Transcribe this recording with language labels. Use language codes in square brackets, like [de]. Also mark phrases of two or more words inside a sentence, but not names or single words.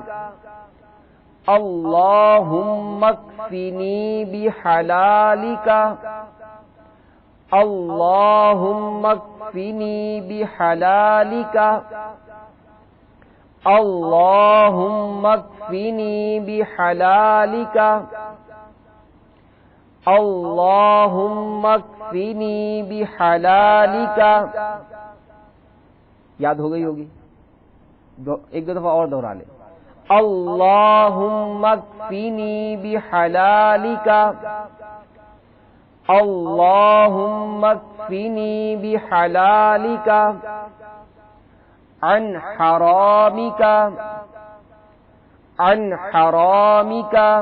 [ar] اللہم اکفنی بحلالک اللہم اکفنی بحلالک اللہم اکفنی بحلالک اللہم اکفنی بحلالک۔ [ur] یاد ہو گئی ہوگی، ایک دو دفعہ اور دہرا لیں۔ [ar] اللہم اکفنی بحلالک اللہم اکفنی بحلالک عن حرامک عن حرامک